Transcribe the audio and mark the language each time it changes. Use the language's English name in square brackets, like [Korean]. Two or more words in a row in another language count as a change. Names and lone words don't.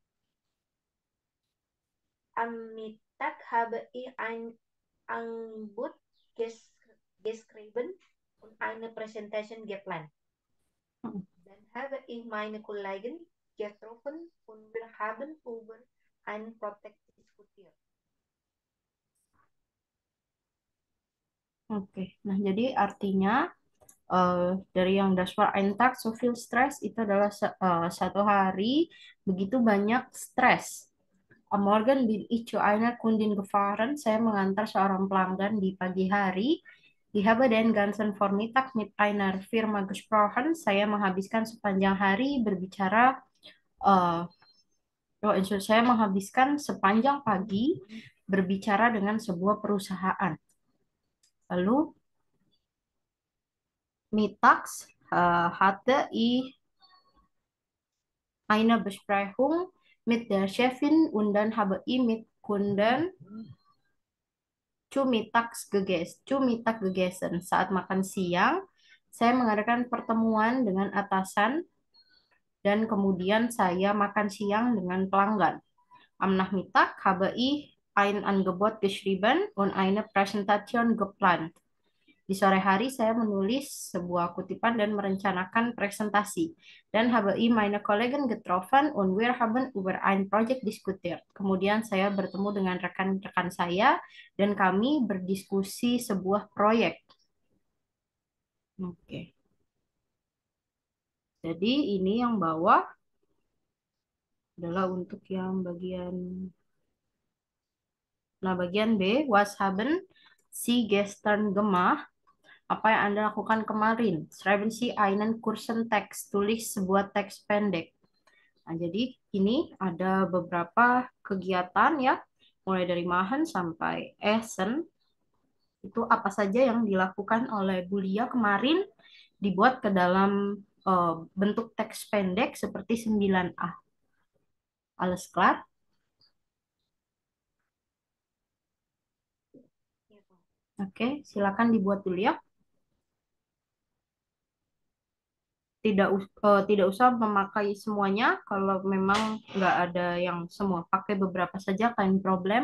[German] Am Mittag habe ich ein Angebot geschrieben und eine Präsentation geplant. Dann habe ich meine Kollegen getroffen und wir haben über ein Projekt diskutiert. [Indonesian] Oke, nah jadi artinya dari yang [German] Das war ein Tag so viel Stress [Indonesian] itu adalah satu hari begitu banyak stres. [German] Am Morgen bin ich zu einer Kundin gefahren. [Indonesian] Saya mengantar seorang pelanggan di pagi hari. [German] Ich habe den ganzen Vormittag mit einer Firma gesprochen. [Indonesian] Saya menghabiskan sepanjang hari berbicara. eh saya menghabiskan sepanjang pagi berbicara dengan sebuah perusahaan. [German] Lalu mittags hatte ich eine Besprechung mit der Chefin und dann habe ich mit Kunden Cumitak gegessen. [Indonesian] Saat makan siang, saya mengadakan pertemuan dengan atasan dan kemudian saya makan siang dengan pelanggan. [German] Am Nachmittag habe ich ein Angebot geschrieben und eine Präsentation geplant. [Indonesian] Di sore hari saya menulis sebuah kutipan dan merencanakan presentasi. [German] Dan habe ich meine Kollegen getroffen und wir haben über ein Projekt diskutiert. [Indonesian] Kemudian saya bertemu dengan rekan-rekan saya dan kami berdiskusi sebuah proyek. Oke. Jadi ini yang bawah adalah untuk yang bagian. Nah, bagian B, [German] was haben Sie gestern gemacht? [Indonesian] Apa yang Anda lakukan kemarin? [German] Schreiben Sie einen kurzen Text. [Indonesian] Tulis sebuah teks pendek. Nah, jadi ini ada beberapa kegiatan ya, mulai dari Machen sampai Essen. Itu apa saja yang dilakukan oleh Bulia kemarin dibuat ke dalam bentuk teks pendek seperti 9A. [German] Alles klar? Ja, [Indonesian] Oke, silakan dibuat dulu ya. tidak usah memakai semuanya. Kalau memang nggak ada yang semua, pakai beberapa saja [German] kain problem.